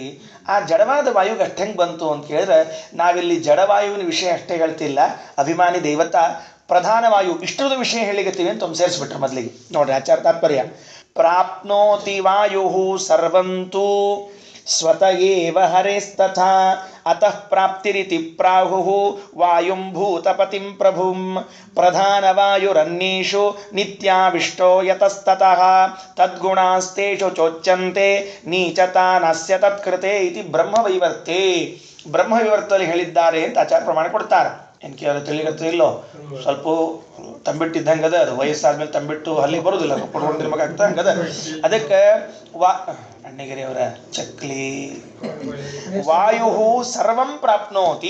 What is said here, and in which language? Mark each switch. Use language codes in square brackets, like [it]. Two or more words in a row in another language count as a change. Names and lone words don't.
[kn] ಆ ಜಡವಾದ ವಾಯುಗೆ ಅಷ್ಟು ಹೆಂಗೆ ಬಂತು ಅಂತ ಕೇಳಿದ್ರೆ, ನಾವಿಲ್ಲಿ ಜಡವಾಯುವಿನ ವಿಷಯ ಅಷ್ಟೇ ಹೇಳ್ತಿಲ್ಲ, ಅಭಿಮಾನಿ ದೇವತಾ ಪ್ರಧಾನ ವಾಯು ಇಷ್ಟರದ ವಿಷಯ ಹೇಳಿಗತ್ತೀವಿ ಅಂತ ಒಂದು ಸೇರಿಸ್ಬಿಟ್ರೆ ಮೊದಲಿಗೆ. ನೋಡ್ರಿ ಆಚಾರ ತಾತ್ಪರ್ಯ. [sa] ಪ್ರಾಪ್ನೋತಿ ವಾಯು ಸರ್ವಂತೂ ಸ್ವತಃ ಏವ ಹರೇಸ್ತಥಾ ಅತಃ ಪ್ರಾಪ್ತಿರಿತಿ ಪ್ರಾಹುಃ ವಾಯುಂ ಭೂತಪತಿಂ ಪ್ರಭುಂ ಪ್ರಧಾನವಾಯುರನ್ಯೇಷು ನಿತ್ಯಾವಿಷ್ಟೋ ಯತಸ್ತತಃ ತದ್ಗುಣಾಸ್ತೇಷು ಚೋಚ್ಯಂತೆ ನೀಚತಾನಸ್ಯ ತತ್ಕೃತೆ ಇತಿ ಬ್ರಹ್ಮವೈವರ್ತೆ. [kn] ಬ್ರಹ್ಮವಿವರ್ತದಲ್ಲಿ ಹೇಳಿದ್ದಾರೆ ಅಂತ ಆಚಾರ್ಯ ಪ್ರಮಾಣ ಕೊಡ್ತಾರೆ. ಏನು ಕೇಳಿ ತಿಳಿಗತ್ತ ಇಲ್ಲೋ, ಸ್ವಲ್ಪ ತಂಬಿಟ್ಟಿದ್ದಂಗದ, ಅದು ವಯಸ್ಸಾದ್ಮೇಲೆ ತಂಬಿಟ್ಟು ಅಲ್ಲಿಗೆ ಬರೋದಿಲ್ಲ, ಪಡ್ಕೊಂಡಿರ ಮಗ ಆಗ್ತದೆ ಹಂಗದ. ಅದಕ್ಕೆ ಅಣ್ಣಗಿರಿ ಅವರ ಚಕ್ಲಿ [sa] ವಾಯು ಸರ್ವಂ ಪ್ರಾಪ್ನೋತಿ.